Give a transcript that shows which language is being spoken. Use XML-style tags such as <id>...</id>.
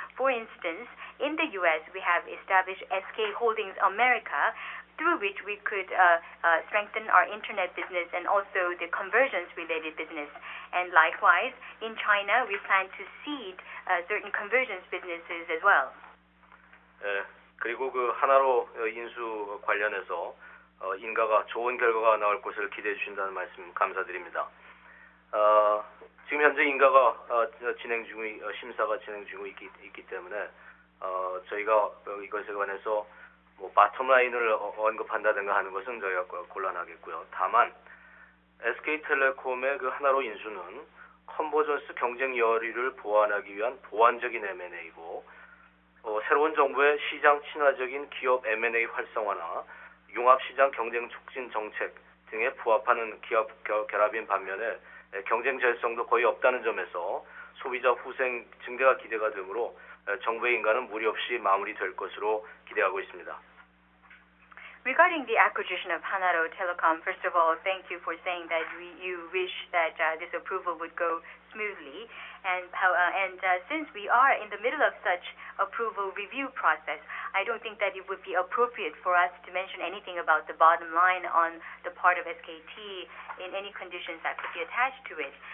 <en>For instance, in the U.S., we have established SK Holdings America, through which we could strengthen our internet business and also the conversions-related business. And likewise, in China, we plan to seed certain conversions businesses as well.</en> <ko>그리고 그 하나로 인수 관련해서 인가가 좋은 결과가 나올 것을 기대해 주신다는 말씀 감사드립니다. 지금 현재 인가가 심사가 진행 중에 있기 때문에 저희가 이것에 관해서 뭐 바텀라인을 언급한다든가 하는 것은 저희가 곤란하겠고요. 다만 SK텔레콤의 그 하나로 인수는 컨버전스 경쟁 여리를 보완하기 위한 보완적인 M&A고 새로운 정부의 시장 친화적인 기업 M&A 활성화나 융합시장 경쟁 촉진 정책 등에 부합하는 기업 결합인 반면에 경쟁 절성도 거의 없다는 점에서 소비자 후생 증대가 기대가 되므로 정부의 인가는 무리 없이 마무리될 것으로 기대하고 있습니다.</ko> <en>Regarding the acquisition of Hanaro Telecom, first of all, thank you for saying that you wish that this approval would go smoothly. And since we are in the middle of such approval review process, I don't think that it would be appropriate for us to mention anything about the bottom line on the part of SKT in any conditions that could be attached to it.</en>